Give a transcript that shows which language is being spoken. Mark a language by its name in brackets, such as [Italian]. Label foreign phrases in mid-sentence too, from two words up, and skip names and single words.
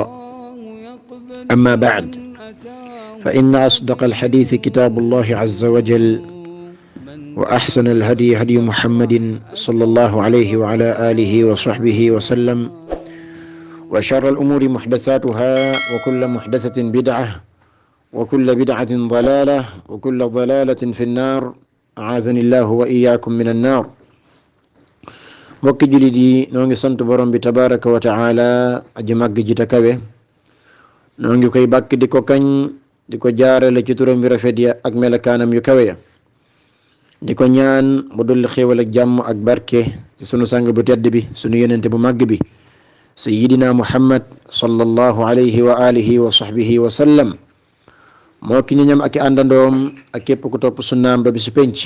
[Arabic] أما بعد، فإن أصدق الحديث كتاب الله عز وجل، وأحسن الهدي هدي محمد صلى الله عليه وعلى آله وصحبه وسلم، وشر الأمور محدثاتها، وكل محدثة بدعة، وكل بدعة ضلالة، وكل ضلالة في النار. أعاذني الله وإياكم من النار. [Wolof] mbokki jullit yi, noo ngi sant borom bi [Arabic] تبارك وتعالى [Wolof] aji màgg ji ta kawe. noo ngi koy bàkk di ko kañ, di ko jaarale ci turam bi rafet ya ak melakaanam yu kawe ya, di ko ñaan mu dolli xéewal ak jàmm ak barke ci sunu sang bu tedd bi, sunu yenente bu màgg bi, sayyidina muhammad [Arabic] صلى الله عليه وعلى آله وصحبه وسلم, [Wolof] moo ki ñoñam ak i àndandoom ak képp ku topp sunnaam ba bi si penc.